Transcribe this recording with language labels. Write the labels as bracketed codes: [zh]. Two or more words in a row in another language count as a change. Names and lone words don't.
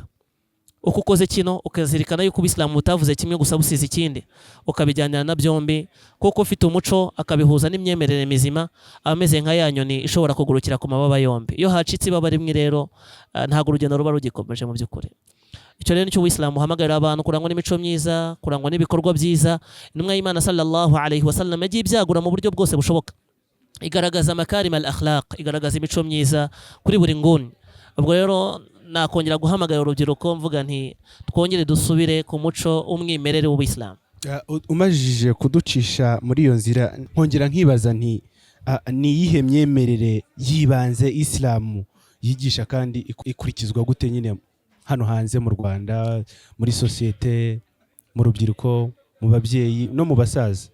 [rw] Uko ukoze kino ukazirikana yuko Ubuislamu butavuze kimwe gusa busize ikindi, ukabijyanira na byombi, kuko ufite umuco akabihuza n'imyemerere mizima, ameze nka ya nyoni ishobora kugurukira ku mababa yombi. Iyo hacitse ibaba rimwe rero ntabwo urugendo ruba rugikomeje mu by'ukuri. Icyo rero nicyo Ubuislamu buhamagarira abantu, kurangwa n'imico myiza, kurangwa n'ibikorwa byiza. Intumwa y'Imana [ar] صلى الله عليه وسلم [rw] yagiye ibyagura mu buryo bwose bushoboka, igaragaza [ar] مكارم الأخلاق, [rw] igaragaza imico myiza kuri buri nguni. Ubwo rero nakongera guhamagara urubyiruko mvuga nti twongere dusubire ku muco umwimerere w'Ubuislamu. Umajije kuducisha muri iyo nzira, nkongera nkibaza nti ni iyihe myemerere yibanze Islamu yigisha kandi ikurikizwa gute nyine hano hanze mu Rwanda, muri sosiyete, mu rubyiruko, mu babyeyi no mu basaza?